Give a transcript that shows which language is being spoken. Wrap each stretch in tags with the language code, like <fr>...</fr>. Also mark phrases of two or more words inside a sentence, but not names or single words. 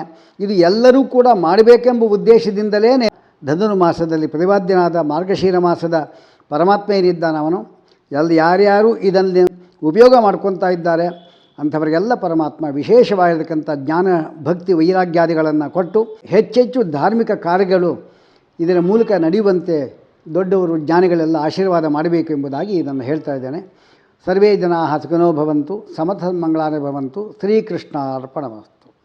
<kn>ಇದು ಎಲ್ಲರೂ ಕೂಡ ಮಾಡಬೇಕೆಂಬ ಉದ್ದೇಶದಿಂದಲೇ ಧನುರ್ಮಾಸದಲ್ಲಿ ಪ್ರತಿಪಾದ್ಯನಾದ ಮಾರ್ಗಶೀರ ಮಾಸದ ಪರಮಾತ್ಮ ಏನಿದ್ದಾನೆ ಅವನು ಯಾರ್ಯಾರು ಇದನ್ನು ಉಪಯೋಗ ಮಾಡ್ಕೊತಾ ಇದ್ದಾರೆ ಅಂಥವರಿಗೆಲ್ಲ ಪರಮಾತ್ಮ ವಿಶೇಷವಾಗಿರತಕ್ಕಂಥ ಜ್ಞಾನ ಭಕ್ತಿ ವೈರಾಗ್ಯಾದಿಗಳನ್ನು ಕೊಟ್ಟು ಹೆಚ್ಚೆಚ್ಚು ಧಾರ್ಮಿಕ ಕಾರ್ಯಗಳು ಇದರ ಮೂಲಕ ನಡೆಯುವಂತೆ ದೊಡ್ಡವರು ಜ್ಞಾನಿಗಳೆಲ್ಲ ಆಶೀರ್ವಾದ ಮಾಡಬೇಕು ಎಂಬುದಾಗಿ ಇದನ್ನು ಹೇಳ್ತಾ ಇದ್ದೇನೆ.</kn> <sa>ಸರ್ವೇ ಜನಾಃ ಸುಖಿನೋ ಭವಂತು, ಸಮಸ್ತ ಮಂಗಳಾನಿ ಭವಂತು. ಶ್ರೀಕೃಷ್ಣಾರ್ಪಣಮಸ್ತು.</sa>